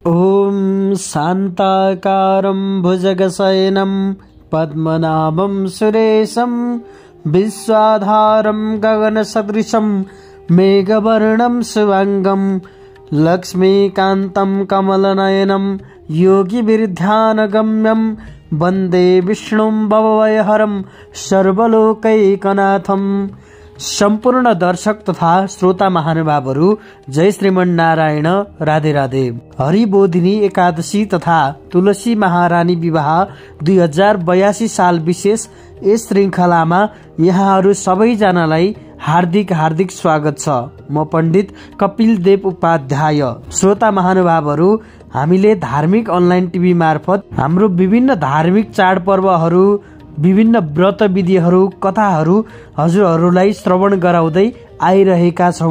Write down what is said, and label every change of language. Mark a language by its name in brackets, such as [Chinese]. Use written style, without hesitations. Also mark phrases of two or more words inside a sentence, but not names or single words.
[Sanskrit] ॐ शान्ताकारं भुजगशयनं पद्मनाभं सुरेशं विश्वाधारं गगनसदृशं मेघवर्णं शुभांगं लक्ष्मीकान्तं कमलनयनं योगिभिर्ध्यानगम्यं वन्दे विष्णुं भवभयहरं सर्वलोकैकनाथम्। [Nepali] सम्पूर्ण दर्शक तथा श्रोता महानुभावहरू जय श्रीमन नारायण, राधे राधे। हरिबोधिनी एकादशी तथा तुलसी महारानी विवाह 2082 साल विशेष यस श्रृंखलामा यहाँहरू सबैजनालाई हार्दिक हार्दिक स्वागत छ। म पण्डित कपिल देव उपाध्याय। श्रोता महानुभावहरू, हामीले धार्मिक अनलाइन टिभी मार्फत हाम्रो विभिन्न धार्मिक चाडपर्वहरू, विभिन्न व्रत विधिहरू, कथाहरू हजुरहरूलाई श्रवण गराउँदै आइरहेका छौं।